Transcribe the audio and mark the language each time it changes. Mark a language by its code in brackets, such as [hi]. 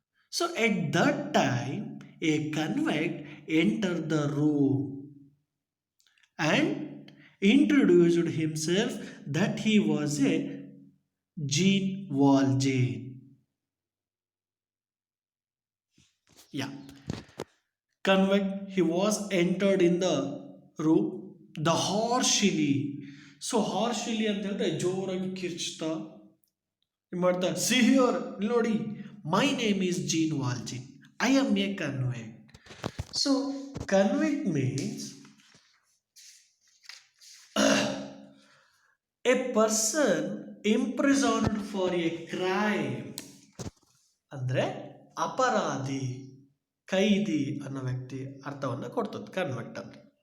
[en] So at that time, a convict entered the room and introduced himself that he was a Jean Valjean. Yeah, convict he was entered in the room the harshly. [kn] So ಹಾರ್ಶಿಲಿ ಅಂತ ಹೇಳಿದ್ರೆ ಜೋರಾಗಿ ಕಿರ್ಚ್ತಾ ಮಾಡ್ತಾ ಸಿಹಿಯರ್ ನೋಡಿ, [en] My name is Jean Valjean, I am a convict. So convict means a person imprisoned for a crime. [kn] ಅಂದ್ರೆ ಅಪರಾಧಿ, ಕೈದಿ ಅನ್ನೋ ವ್ಯಕ್ತಿ ಅರ್ಥವನ್ನು ಕೊಡ್ತದೆ ಕನ್ವೆಕ್ಟ್ ಅಂದ್ರೆ.